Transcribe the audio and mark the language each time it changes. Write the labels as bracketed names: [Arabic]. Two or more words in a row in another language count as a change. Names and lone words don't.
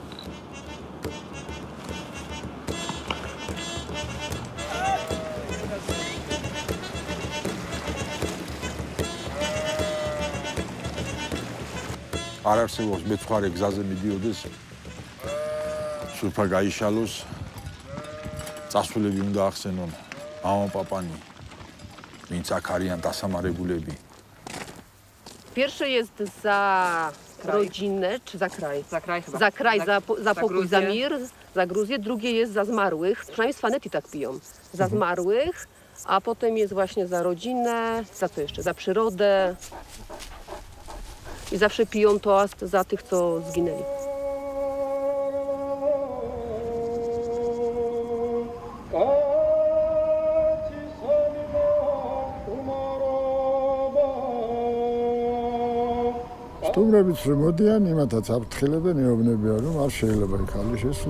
[Georgian] არ არსებობს მეცხვარე გზაზე მიდიოდეს, სულფა გაიშალოს, წასულები უნდა ახსენონ, мама-папани, ვინც აქ არიან დასამარებულები. [Polish] Pierwsze jest za rodzinę, czy za kraj? Za kraj chyba. Za kraj, za pokój, za Gruzję. mir, za Gruzję. Drugie jest za zmarłych, przynajmniej Svaneti tak piją. Za zmarłych, a potem jest właśnie za rodzinę, za co jeszcze? Za przyrodę. I zawsze piją toast za tych, co zginęli. [Georgian] სტუმრებიც რომ მოდიან, იმათაც აფრთხილებენ, ეუბნებიან, რომ არ შეიძლება იქ ხალი შესვლა.